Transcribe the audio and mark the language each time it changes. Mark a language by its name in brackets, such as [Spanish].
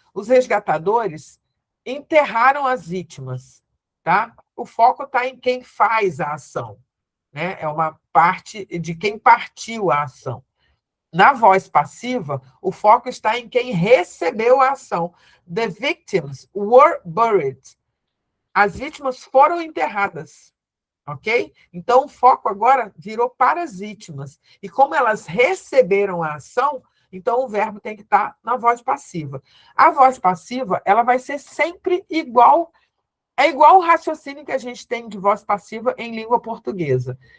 [Portuguese] Os resgatadores enterraram as vítimas, tá? O foco está em quem faz a ação, né? É uma parte de quem partiu a ação. Na voz passiva, o foco está em quem recebeu a ação. [English] The victims were buried. [Portuguese] As vítimas foram enterradas, ok? Então, o foco agora virou para as vítimas. E como elas receberam a ação, então o verbo tem que estar na voz passiva. A voz passiva, ela vai ser sempre igual, é igual o raciocínio que a gente tem de voz passiva em língua portuguesa.